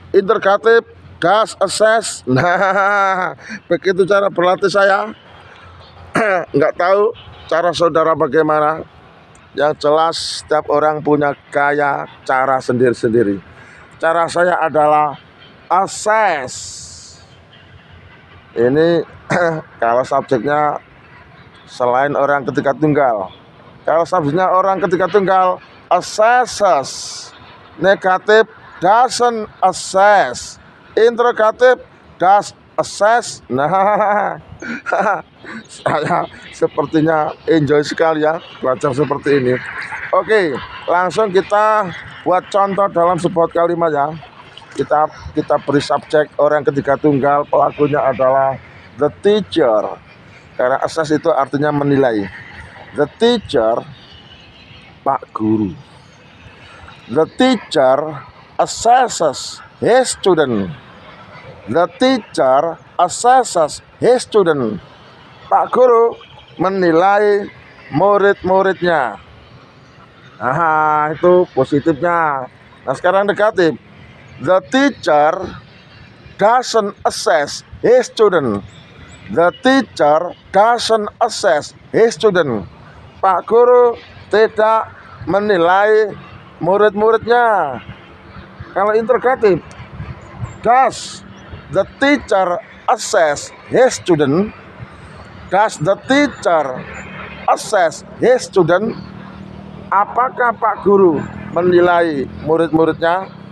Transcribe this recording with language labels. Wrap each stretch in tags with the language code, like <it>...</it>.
<en>Interrogatif, does assess.</en> <id>Nah, begitu cara berlatih saya. Nggak tahu cara saudara bagaimana. Yang jelas setiap orang punya gaya cara sendiri-sendiri. Cara saya adalah assess. Ini kalau subjeknya selain orang ketiga tunggal. Kalau subjeknya orang ketiga tunggal, assesses.</id> <en>Negatif, doesn't assess. Interrogatif, does assess.</en> <id>Nah, saya sepertinya enjoy sekali ya belajar seperti ini. Oke, langsung kita buat contoh dalam sebuah kalimat ya. Kita beri subjek orang ketiga tunggal, pelakunya adalah the teacher. Karena assess itu artinya menilai. The teacher, Pak Guru.</id> <en>The teacher assesses his student. The teacher assesses his student.</en> <id>Pak Guru menilai murid-muridnya. Nah, itu positifnya. Nah, sekarang negatif.</id> <en>The teacher doesn't assess his student. The teacher doesn't assess his student.</en> <id>Pak Guru tidak menilai murid-muridnya. Kalau interrogatif,</id> <en>does the teacher assess his student? Does the teacher assess his student?</en> <id>Apakah Pak Guru menilai murid-muridnya?</id>